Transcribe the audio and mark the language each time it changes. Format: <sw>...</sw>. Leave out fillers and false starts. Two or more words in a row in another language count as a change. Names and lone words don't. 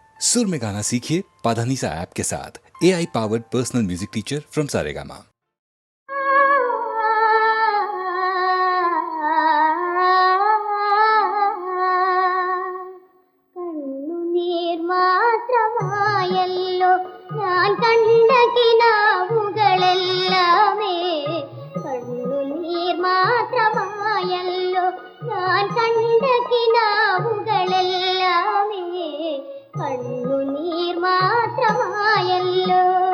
<hi>सुर में गाना सीखिए पाधानीसा ऐप के साथ।</hi> <en>AI powered personal music teacher from Saregama.</en> <ml>കണ്ണുനീർ മാത്രമായല്ലോ ഞാൻ കണ്ട കിനാവുകളെല്ലാമേ, കണ്ണുനീർ മാത്രമായല്ലോ ഞാൻ കണ്ട കിനാവുകളെല്ലാമേ, കണ്ണുനീർ മാത്രമായല്ലോ.</ml>